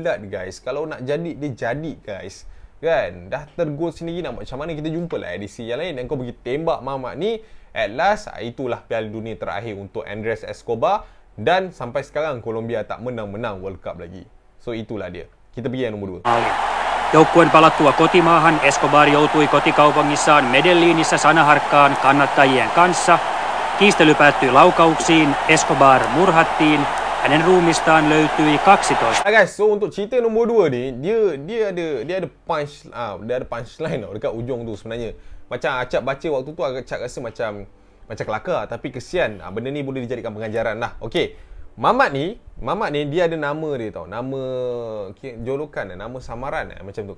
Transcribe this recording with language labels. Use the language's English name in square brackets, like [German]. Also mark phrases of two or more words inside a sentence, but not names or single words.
[Malay] Kalau nak jadi, dia jadi guys. kan. Dah tergol sendiri, nak macam mana kita jumpa lah edisi yang lain dan kau pergi tembak Mamat ni. [English] At last, [Malay] itulah Piala Dunia terakhir untuk Andres Escobar dan sampai sekarang Colombia tak menang-menang [English] World Cup [Malay] lagi. So itulah dia. Kita pergi yang nombor 2. [Finnish] Joukkueen palattua kotimaahan Escobar joutui kotikaupungissaan Medellinissä sanaharkkaan kannattajien kanssa. Kiistely päättyi laukauksiin, Escobar murhattiin, hänen ruumistaan löytyi 12. [English] Guys, so [Malay] untuk cerita nombor 2 ni, dia ada punchline tau dekat ujung tu sebenarnya. Macam Acap baca waktu tu, Acap rasa macam kelakar, tapi kesian. Benda ni boleh dijadikan pengajaran lah. Okey. Mamat ni dia ada nama dia tau. Nama julukan, nama samaran macam tu.